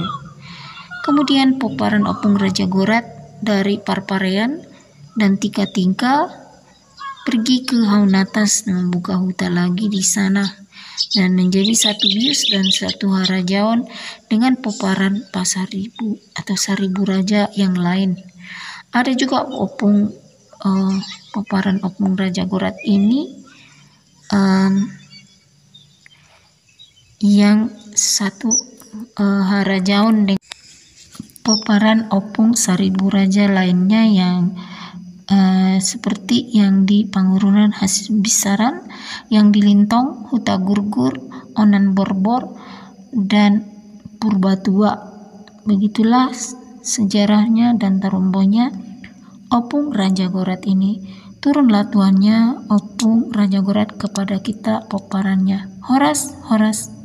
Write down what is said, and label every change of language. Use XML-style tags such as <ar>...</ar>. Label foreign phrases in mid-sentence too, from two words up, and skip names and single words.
<id>Kemudian peparan opung Raja Gorat dari Parparean dan Tika-Tingka pergi ke Haunatas dan membuka hutan lagi di sana, dan menjadi satu bius dan satu harajaon dengan peparan Pasaribu atau Saribu Raja yang lain. Ada juga opung peparan opung Raja Gorat ini yang satu harajaon dengan peparan opung Saribu Raja lainnya yang seperti yang di Pangururan Habinsaran, yang di Lintong, Huta Gurgur, Onan Borbor, dan Purbatua. Begitulah sejarahnya dan tarombonya opung Raja Gorat ini. Turunlah tuannya opung Raja Gorat kepada kita peparannya.</id> <bbc>Horas, horas.</bbc>